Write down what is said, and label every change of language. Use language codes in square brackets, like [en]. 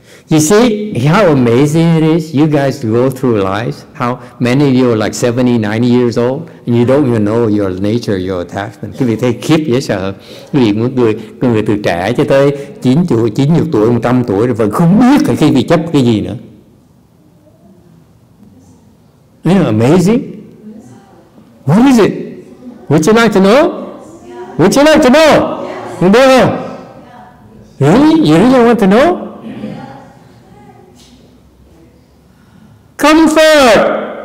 [en] You see how amazing it is? You guys go through lives. How many of you are like 70, 90 years old and you don't even know your nature, your attachment. [vi] Quý vị thấy khiếp dễ sợ. Quý vị muốn người từ trẻ cho tới 90 tuổi, 100 tuổi rồi vẫn không biết là khi vị chấp cái gì nữa. [en] Isn't it amazing? What is it? Would you like to know? Would you like to know? You do? Really? You really want to know? Comfort.